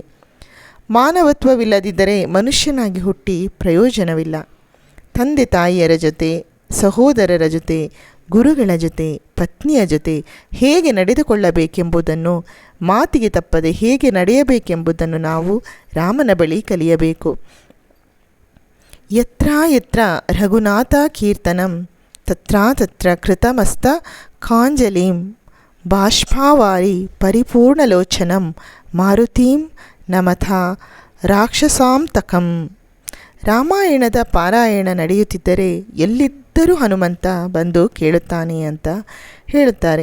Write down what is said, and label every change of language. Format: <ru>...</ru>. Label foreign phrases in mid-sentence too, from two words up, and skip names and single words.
<kn>ಮಾನವತ್ವವಿಲ್ಲದಿದ್ದರೆ ಮನುಷ್ಯನಾಗಿ ಹುಟ್ಟಿ ಪ್ರಯೋಜನವಿಲ್ಲ. ತಂದೆ ತಾಯಿಯರ ಜೊತೆ, ಸಹೋದರರ ಜೊತೆ, ಗುರುಗಳ ಜೊತೆ, ಪತ್ನಿಯ ಜೊತೆ ಹೇಗೆ ನಡೆದುಕೊಳ್ಳಬೇಕೆಂಬುದನ್ನು, ಮಾತಿಗೆ ತಪ್ಪದೆ ಹೇಗೆ ನಡೆಯಬೇಕೆಂಬುದನ್ನು ನಾವು ರಾಮನ ಬಳಿ ಕಲಿಯಬೇಕು.</kn> <sa>ಯತ್ರ ಯತ್ರ ರಘುನಾಥ ಕೀರ್ತನಂ ತತ್ರ ತತ್ರ ಕೃತಮಸ್ತ ಕಾಂಜಲಿಂ ಬಾಷ್ಪಾವಾರಿ ಪರಿಪೂರ್ಣಲೋಚನಂ ಮಾರುತಿಂ ನಮಥ ರಾಕ್ಷಸಾಂತಕಂ.</sa> <kn>ರಾಮಾಯಣದ ಪಾರಾಯಣ ನಡೆಯುತ್ತಿದ್ದರೆ ಎಲ್ಲಿದ್ದರೂ ಹನುಮಂತ ಬಂದು ಕೇಳುತ್ತಾನೆ ಅಂತ ಹೇಳುತ್ತಾರೆ.</kn>